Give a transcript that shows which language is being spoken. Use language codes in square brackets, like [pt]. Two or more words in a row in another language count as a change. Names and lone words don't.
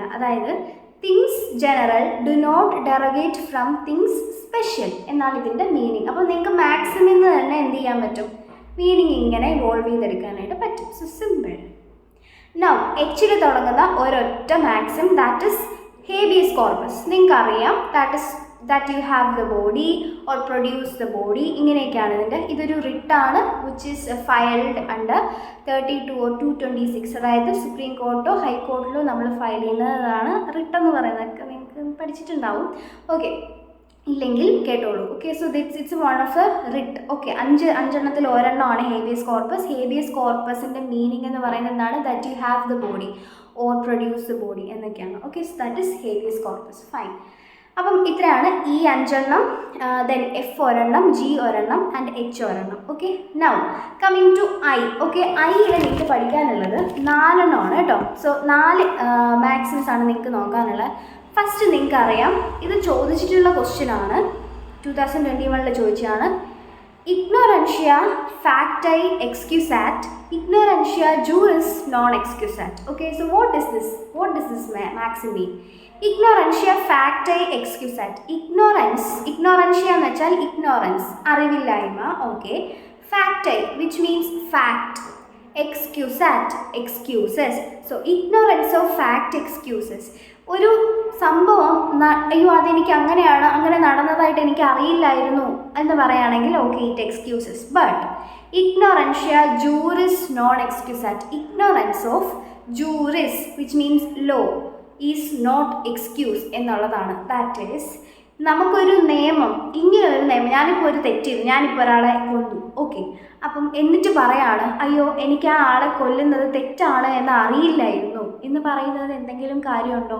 [ml] അതായത് [en] things general do not derogate from things special [ml] എന്നാണ് ഇതിൻ്റെ മീനിങ്. അപ്പോൾ നിങ്ങൾക്ക് മാക്സിമിൽ നിന്ന് തന്നെ എന്ത് ചെയ്യാൻ പറ്റും, മീനിങ് ഇങ്ങനെ ഇവോൾവ് ചെയ്തെടുക്കാനായിട്ട് പറ്റും. [en] so simple. [ml] നൗ എച്ചിൽ തുടങ്ങുന്ന ഒരൊറ്റ [en] maxim that is [ml] ഹേബിയസ് കോർപ്പസ്. [en] നിങ്ങൾക്കറിയാം that you have the body or produce the body. [ml] ഇങ്ങനെയൊക്കെയാണ് ഇതിൻ്റെ. ഇതൊരു റിട്ടാണ് [en] which is filed under 32 or 226. [ml] അതായത് സുപ്രീം കോർട്ടോ ഹൈക്കോർട്ടിലോ നമ്മൾ ഫയൽ ചെയ്യുന്നതാണ് റിട്ടെന്ന് പറയുന്നതൊക്കെ നിങ്ങൾക്ക് പഠിച്ചിട്ടുണ്ടാവും. [en] ഓക്കെ, [ml] ഇല്ലെങ്കിൽ കേട്ടോളൂ. [en] okay, so it's one of a writ. [ml] ഓക്കെ, അഞ്ചെണ്ണത്തിൽ ഒരെണ്ണമാണ് ഹേബിയസ് കോർപ്പസ്. ഹേബിയസ് കോർപ്പസിൻ്റെ മീനിങ് എന്ന് പറയുന്നത് എന്താണ്, [en] that you have the body or produce the body എന്നൊക്കെയാണ്. okay, so that is habeas corpus. fine. [ml] അപ്പം ഇത്രയാണ് ഈ 5 എണ്ണം. ദെൻ എഫ് ഒരെണ്ണം, ജി ഒരെണ്ണം ആൻഡ് എച്ച് ഒരെണ്ണം. [en] okay, now coming to I. [ml] ഓക്കെ, ഐയിൽ നിങ്ങൾക്ക് പഠിക്കാനുള്ളത് 4 എണ്ണമാണ് കേട്ടോ. [en] so 4 maxims [ml] ആണ് നിങ്ങൾക്ക് നോക്കാനുള്ളത്. ഫസ്റ്റ് നിങ്ങൾക്ക് അറിയാം, ഇത് ചോദിച്ചിട്ടുള്ള ക്വസ്റ്റ്യൻ ആണ്, 2021 ചോദിച്ചതാണ്. [la] ignorantia facti excusat, ignorantia juris non excusat. [en] okay, so what does this maxim mean? [la] ignorantia facti excusat. [ml] ഇഗ്നോറൻഷ്യ എന്ന് വെച്ചാൽ ഇഗ്നോറൻസ്, അറിവില്ലായ്മ. [en] okay, facti which means fact, excusat excuses. so ignorance of fact excuses. [ml] ഒരു സംഭവം അയ്യോ അതെനിക്ക് അങ്ങനെ നടന്നതായിട്ട് എനിക്ക് അറിയില്ലായിരുന്നു എന്ന് പറയുകയാണെങ്കിൽ [en] okay, it excuses. [la] ബട്ട് ignorantia juris non excusat. [en] ignorance of juris which means law is not excuse എന്നുള്ളതാണ്. that is [ml] നമുക്കൊരു നിയമം, ഇങ്ങനെ ഒരു നിയമം, ഞാനിപ്പോൾ ഒരു തെറ്റ് ചെയ്തു, ഞാനിപ്പോൾ ഒരാളെ കൊന്നു. ഓക്കെ, അപ്പം എന്നിട്ട് പറയാണ് അയ്യോ എനിക്ക് ആ ആളെ കൊല്ലുന്നത് തെറ്റാണ് എന്ന് അറിയില്ലായിരുന്നു എന്ന് പറയുന്നത് എന്തെങ്കിലും കാര്യമുണ്ടോ?